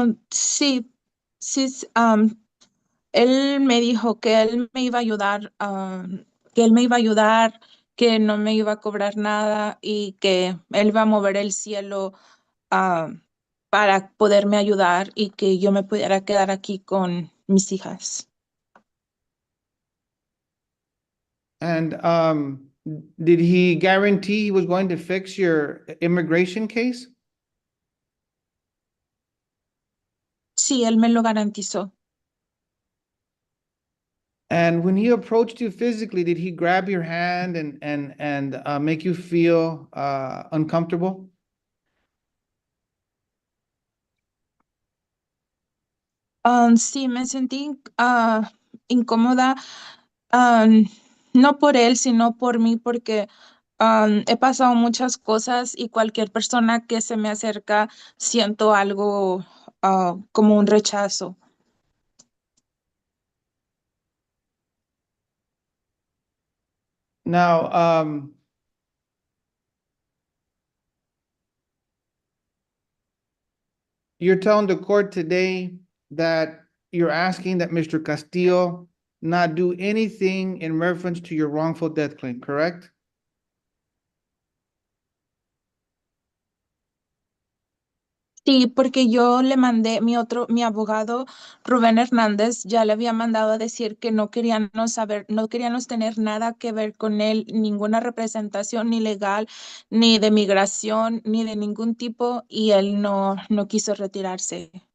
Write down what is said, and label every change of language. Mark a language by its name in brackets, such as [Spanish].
[Spanish] Sí, sí, él me dijo que él me iba a ayudar, que él me iba a ayudar, que no me iba a cobrar nada y que él iba a mover el cielo ah, para poderme ayudar y que yo me pudiera quedar aquí con mis hijas. [English] And did he guarantee he was going to fix your immigration case? [Spanish] Sí, él me lo garantizó. [English] And when he approached you physically, did he grab your hand and make you feel uncomfortable? [Spanish] Sí, me sentí incómoda, no por él, sino por mí, porque he pasado muchas cosas y cualquier persona que se me acerca siento algo como un rechazo. [English] Now, you're telling the court today that you're asking that Mr. Castillo not do anything in reference to your wrongful death claim, correct? [Spanish] Sí, porque yo le mandé mi abogado Rubén Hernández, ya le había mandado a decir que no queríamos saber, no queríamos tener nada que ver con él, ninguna representación ni legal, ni de migración, ni de ningún tipo, y él no quiso retirarse.